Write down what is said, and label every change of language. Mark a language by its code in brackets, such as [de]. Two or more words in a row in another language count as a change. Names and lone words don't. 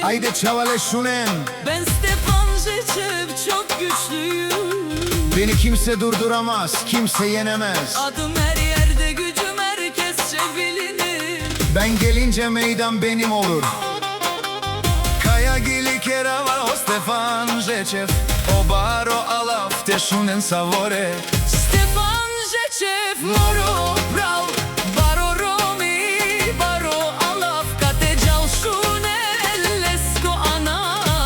[rom] Haydi çavale şunen. [tr] Ben Stefan Žečev çok güçlüyüm. Beni kimse durduramaz, kimse yenemez. Adım her yerde, gücüm herkesçe bilinir. Ben gelince meydan benim olur. [rom] Kaya gili kerava o Stefan Žečev. O baro alav te šunen savore. Stefan Žečev moro prav. Baro romi, baro alav. Kate džal šunel, lesko anav.